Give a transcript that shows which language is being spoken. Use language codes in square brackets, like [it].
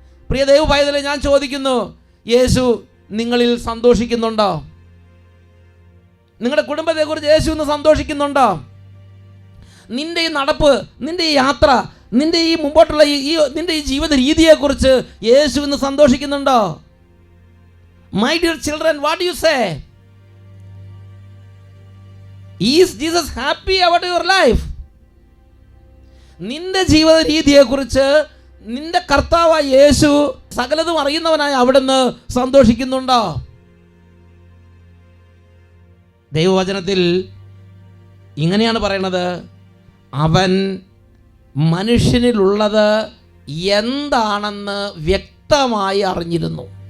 [ml] പ്രിയ ദൈവ പൈതലെ, ഞാൻ ചോദിക്കുന്നു, യേശു നിങ്ങളിൽ സന്തോഷിക്കുന്നുണ്ടോ? നിങ്ങളുടെ കുടുംബത്തെക്കുറിച്ച് യേശു ഇന്ന് സന്തോഷിക്കുന്നുണ്ടോ? നിന്റെ ഈ നടപ്പ്, നിന്റെ ഈ യാത്ര, നിന്റെ ഈ മുമ്പോട്ടുള്ള നിന്റെ ഈ ജീവിത രീതിയെക്കുറിച്ച് യേശു ഇന്ന് സന്തോഷിക്കുന്നുണ്ടോ? [en] My dear children, what do you say? Is Jesus happy about your life? [ml] നിന്റെ ജീവിത രീതിയെക്കുറിച്ച് നിന്റെ കർത്താവായ യേശു സകലതും അറിയുന്നവനായ അവിടുന്ന് സന്തോഷിക്കുന്നുണ്ടോ? ദൈവവചനത്തിൽ ഇങ്ങനെയാണ് പറയുന്നത്, അവൻ മനുഷ്യനിലുള്ളത് എന്താണെന്ന് വ്യക്തമായി അറിഞ്ഞിരുന്നു.